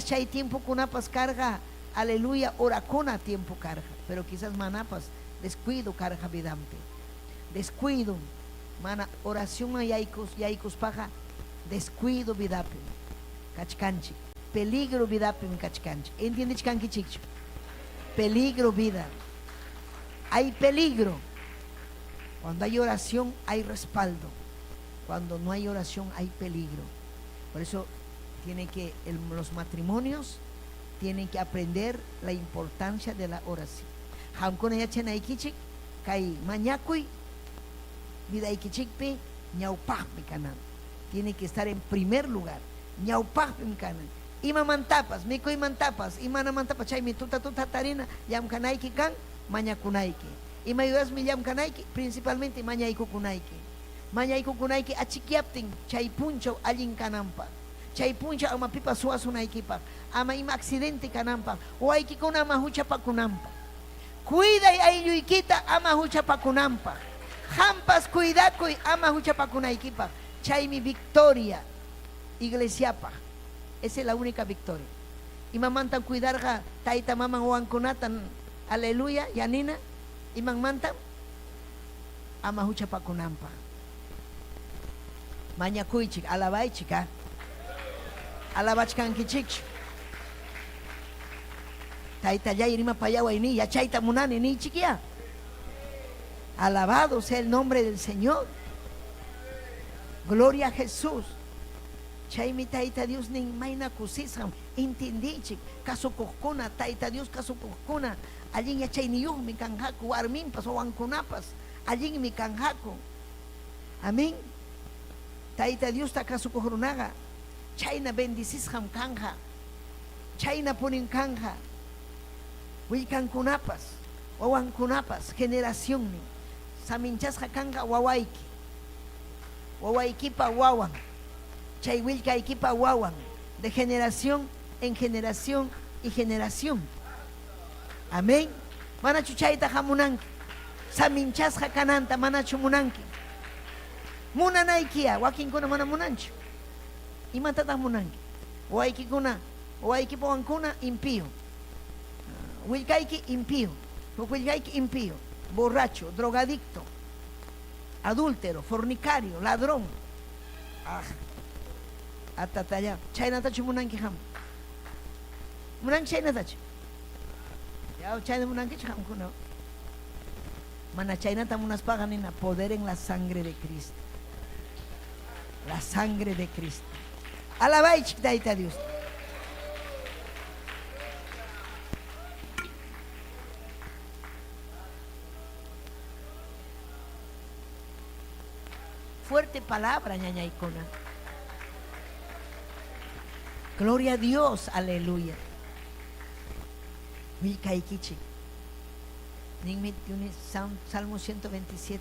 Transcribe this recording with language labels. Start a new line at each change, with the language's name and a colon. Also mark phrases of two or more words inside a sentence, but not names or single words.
Quechua: chay tiempo kunapas karqa aleluya orakuna tiempo karqa pero quizás manapas descuido karqa vidampi descuido mana oración yaykuspaqa descuido vidapi kachkanchik peligro vidapi kachkanchik entiendichkankichikchu peligro vida
Spanish: hay peligro cuando hay oración hay respaldo cuando no hay oración hay peligro por eso los matrimonios tienen que aprender la importancia de la oración
Quechua: hamkuna yachanaykichik kay mañakuy vidaykichikpi ñawpaqmi kanan
Spanish: tiene que estar en primer lugar
Quechua: ñawpaqmi kanan imamantapas mikuymantapas imanamantapas chaymi tuta tarina llamkanayki kan mañakunayki imayurasmi llamkanayki principalmente mañaykukunayki achikyaptin chay punchaw allin kananpaq chay punchaw ama pipa suwasunaykipaq ama ima accidente kananpaq waykikuna ama huchapakunanpaq cuiday aylluykita ama huchapakunanpaq hampas cuidakuy ama huchapakunaykipaq chaymi victoria iglesiapaq
Spanish: esa es la única victoria
Quechua: imamantan cuidarqa tayta maman wawankunatan aleluya yanina imanmantan ama huchapakunanpaq mañakuychik alabaychik alabachkankichikchu taytallay rimapayaway ni yachayta munani nichik ya
Spanish: alabado sea el nombre del Señor gloria a Jesús chaymi tayta Dios nin mayna
Quechua: kusisqam entendichik kasukuqkuna tayta Dios kasukuqkuna allin yachayniyuqmi kanqaku warminpas wawankunapas allinmi kanqaku amén tayta Dios ta kasukuq runaqa chayna bendisisqam kanqa chayna punin kanqa willkankunapas wawankunapas generacionmi saminchasqa kanqa wawaykipa wawan chay willkaykipa wawan
Spanish: de generación en generación
Quechua: y generación amén manachu chayta hamunanki saminchasqa kananta manachu munanki munanaykiya wakinkuna mana munanchu imatataq munanki wawaykipa wawankuna impío willkayki impío willkayki impío
Spanish: borracho drogadicto adúltero fornicario ladrón
Quechua: atatalla chaynatachu munanki ham munanki chaynatachu ya chayna munankichu hamkuna mana chaynata munaspaqa nina
Spanish: poder en la sangre de Cristo la sangre de Cristo
Quechua: alabaychik tayta Dios fuerte palabra ñañaykuna
Spanish: gloria a Dios
Quechua: aleluya willkaykichik ninmi Salmo 127